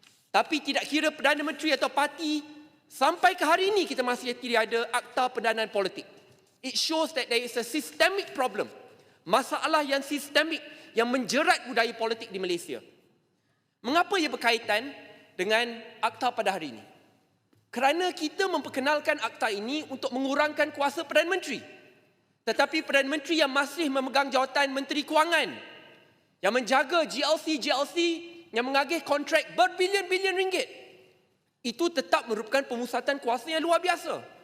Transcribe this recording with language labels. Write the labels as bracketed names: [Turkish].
[Malay] Tapi tidak kira Perdana Menteri atau parti, sampai ke hari ini kita masih tidak ada Akta Pendanaan Politik. [English] It shows that there is a systemic problem. [Malay] Masalah yang sistemik yang menjerat budaya politik di Malaysia. Mengapa ia berkaitan dengan akta pada hari ini? Kerana kita memperkenalkan akta ini untuk mengurangkan kuasa Perdana Menteri. Tetapi Perdana Menteri yang masih memegang jawatan Menteri Kewangan, yang menjaga GLC, yang mengagih kontrak berbilion-bilion ringgit, itu tetap merupakan pemusatan kuasa yang luar biasa.